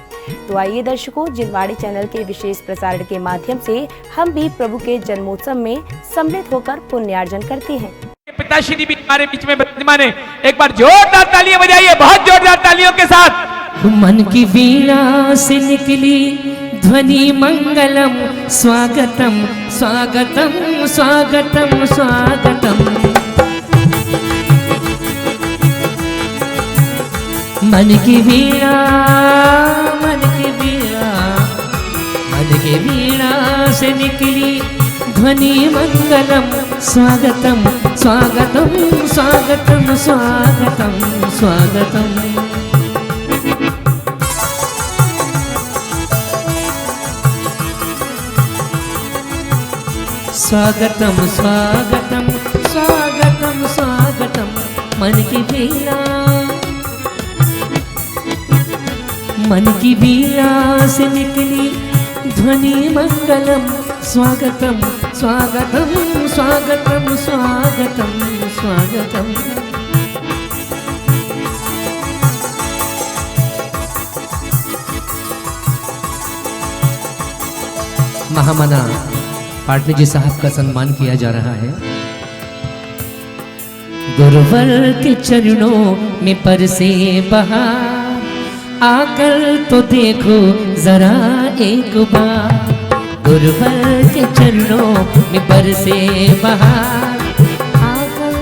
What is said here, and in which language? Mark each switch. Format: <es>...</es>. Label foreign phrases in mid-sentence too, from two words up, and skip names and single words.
<hi>तो आइए दर्शकों, जिनवाड़ी चैनल के विशेष प्रसारण के माध्यम से हम भी प्रभु के जन्मोत्सव में सम्मिलित होकर पुण्यार्जन करते हैं। पिताश्री भी हमारे बीच में विद्यमान है, एक बार जोरदार तालियां बजाइए, बहुत जोरदार तालियों के साथ। मन की वीणा से निकली ध्वनि मंगलम, स्वागतम स्वागतम स्वागतम स्वागतम। मन की वीणा, मन की वीणा, मन की वीणा से निकली ध्वनि मंगलम, स्वागतम स्वागतम स्वागतम स्वागतम स्वागतम। स्वागतम स्वागतम स्वागतम स्वागतम। मन की वीणा, मन की वीणा से निकली ध्वनि मंगलम, स्वागतम स्वागतम स्वागतम स्वागतम स्वागतम। महामना पाटनी जी साहब का सम्मान किया जा रहा है। गुरुवर के चरणों में परसे बहार, आकर तो देखो जरा एक बार। गुरुवर के चरणों में परसे बहार, आकर।</hi>